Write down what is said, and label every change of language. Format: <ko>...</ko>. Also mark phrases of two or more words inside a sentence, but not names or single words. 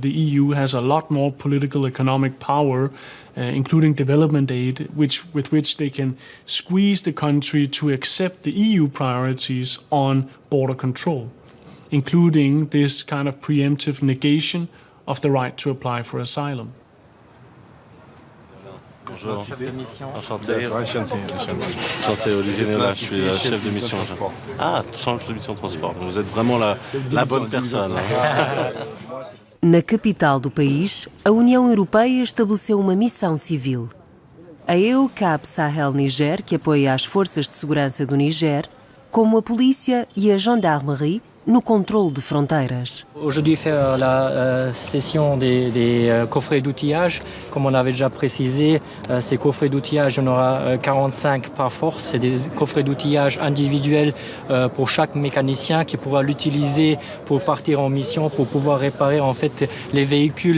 <en>The EU has a lot more political economic power, including development aid, with which they can squeeze the country to accept the EU priorities on border control, including this kind of preemptive negation of the right to apply for asylum.</en> <fr>Bonjour, enchanté, Olivier Néla, je suis chef de mission. Ah, chef de mission transport, vous êtes vraiment la bonne personne.</fr> <pt>Na capital do país, a União Europeia estabeleceu uma missão civil. A EUCAP Sahel Niger, que apoia as forças de segurança do Niger, como a polícia e a gendarmerie no contrôle de fronteiras.</pt> <fr>Aujourd'hui, faire la session des coffrets d'outillage, comme on avait déjà précisé, ces coffrets d'outillage, on aura 45 par force. C'est des coffrets d'outillage individuels pour chaque mécanicien qui pourra l'utiliser pour partir en mission, pour pouvoir réparer en fait les véhicules.</fr>